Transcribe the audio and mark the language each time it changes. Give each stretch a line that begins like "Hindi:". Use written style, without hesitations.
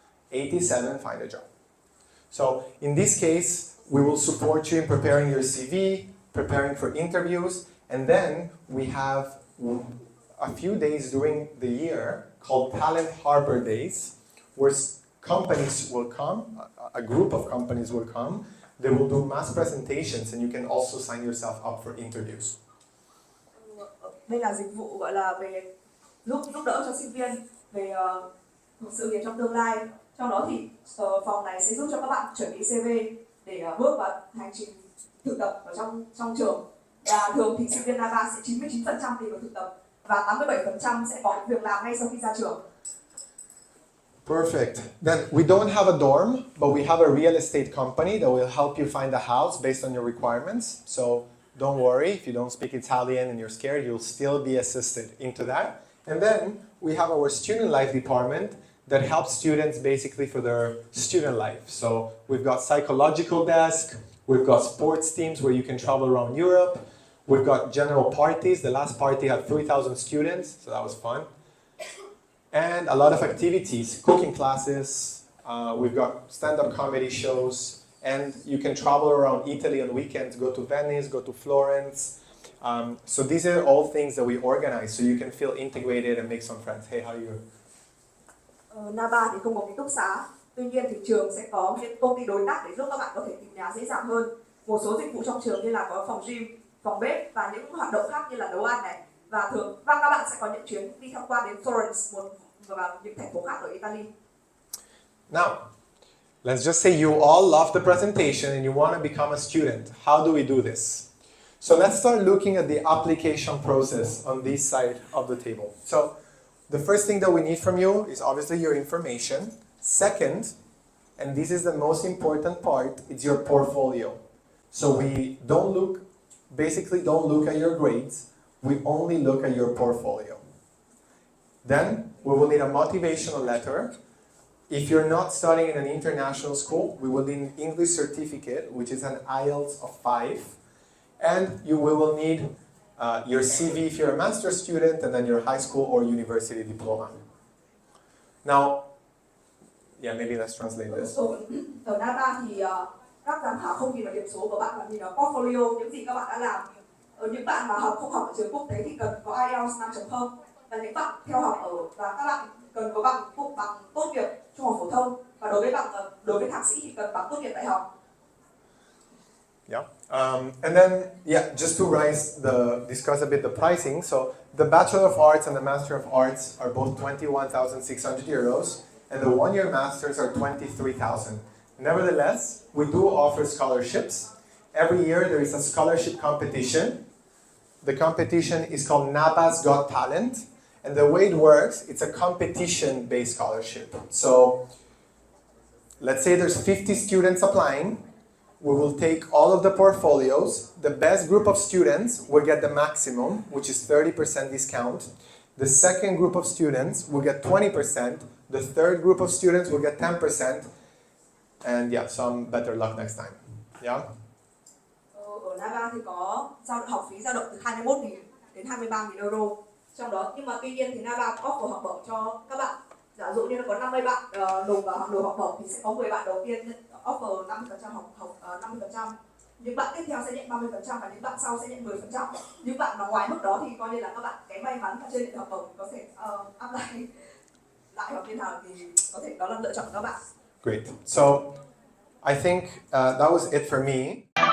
English: 87 find a job. So in this case, we will support you in preparing your CV, preparing for interviews, and then we have a few days during the year called Talent Harbor Days, where companies will come, a group of companies will come, they will do mass presentations, and you can also sign yourself up for interviews.
Vietnamese: Đây là dịch vụ gọi là về giúp đỡ cho sinh viên về sự nghiệp trong tương lai. Trong đó thì phòng này sẽ giúp cho các bạn chuẩn bị CV để bước vào hành trình thực tập ở trong trường. Và thường thì sinh viên Naba sẽ 99% đi vào thực tập và 87% sẽ có việc làm ngay sau khi ra trường.
English: Perfect. Then we don't have a dorm, but we have a real estate company that will help you find a house based on your requirements. So don't worry, if you don't speak Italian and you're scared, you'll still be assisted into that. And then we have our student life department that helps students basically for their student life. So we've got psychological desk, we've got sports teams where you can travel around Europe, we've got general parties. The last party had 3,000 students, so that was fun. And a lot of activities, cooking classes, we've got stand-up comedy shows, and you can travel around Italy on weekends, go to Venice, go to Florence. So these are all things that we organize so you can feel integrated and make some friends. Hey, how are you?
Vietnamese: Naba thì không có ký túc xá, tuy nhiên thì trường sẽ có những công ty đối tác để giúp các bạn có thể tìm nhà dễ dàng hơn. Một số dịch vụ trong trường như là có phòng gym, phòng bếp và những hoạt động khác như là nấu ăn này. Và các bạn sẽ có những chuyến đi tham quan đến Florence và những thành phố khác ở Italy.
English: Now, let's just say you all love the presentation and you want to become a student. How do we do this? So let's start looking at the application process on this side of the table. So the first thing that we need from you is obviously your information. Second, and this is the most important part, it's your portfolio. So we don't look at your grades, we only look at your portfolio. Then we will need a motivational letter. If you're not studying in an international school, we will need an English certificate, which is an IELTS of 5. And we will need your CV if you're a master's student, and then your high school or university diploma. Now, yeah, maybe let's translate this.
Vietnamese: Ở Naba thì các giám khảo không nhìn vào điểm số của bạn mà nhìn vào portfolio, những gì các bạn đã làm. Những bạn mà không học ở trường quốc tế thì cần có IELTS 5.0, và những bạn theo học và các bạn cần có bằng tốt nghiệp trung học phổ thông, và đối với thạc sĩ thì cần bằng tốt nghiệp đại học.
English: Yeah. And then, just to discuss a bit the pricing. So the Bachelor of Arts and the Master of Arts are both 21,600 euros, and the one-year masters are 23,000. Nevertheless, we do offer scholarships. Every year there is a scholarship competition The competition is called Naba's Got Talent. And the way it works, it's a competition-based scholarship. So let's say there's 50 students applying. We will take all of the portfolios. The best group of students will get the maximum, which is 30% discount. The second group of students will get 20%. The third group of students will get 10%. And yeah, some better luck next time. Yeah?
Vietnamese: Ở Nava thì có học phí dao động từ 21.000 đến 23.000 euro. Trong đó, nhưng mà tuy nhiên thì Nava có offer học bổng cho các bạn. Giả dụ như là có 50 bạn nộp vào đồ học bổng thì sẽ có 10 bạn đầu tiên offer 50% học 50%. Những bạn tiếp theo sẽ nhận 30% và những bạn sau sẽ nhận 10%. Những bạn mà ngoài mức đó thì coi như là các bạn cái may mắn mà chưa nhận học bổng có thể apply lại học viên Hàng thì có thể đó là lựa chọn của các bạn.
English: Great. So I think that was it for me.